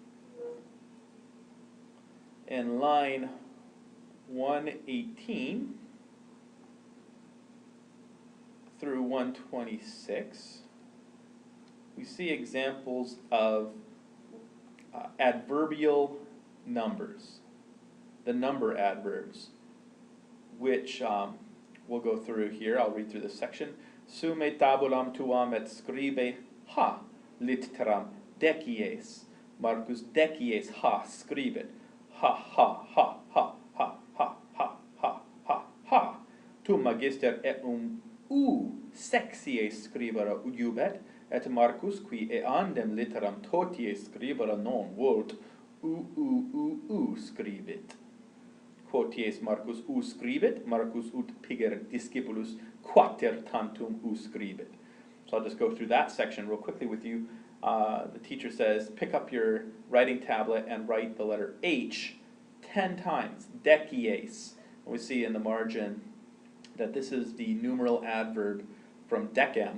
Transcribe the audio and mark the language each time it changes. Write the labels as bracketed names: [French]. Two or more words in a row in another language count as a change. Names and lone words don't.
[English] In line 118 through 126, we see examples of adverbial numbers, the number adverbs, which we'll go through here. I'll read through this section. [Latin] Sume tabulam tuam et scribe ha litteram decies. Marcus decies ha scribit. Ha ha ha ha ha ha ha ha ha ha. Tu magister et u sexie scribere iubet, et Marcus qui eandem litteram totie scribere non vult u scribit. Quoties Marcus u scribit, Marcus ut piger discipulus quater tantum u scribit. [English] So I'll just go through that section real quickly with you. The teacher says, pick up your writing tablet and write the letter H 10 times, decies. We see in the margin that this is the numeral adverb from decem.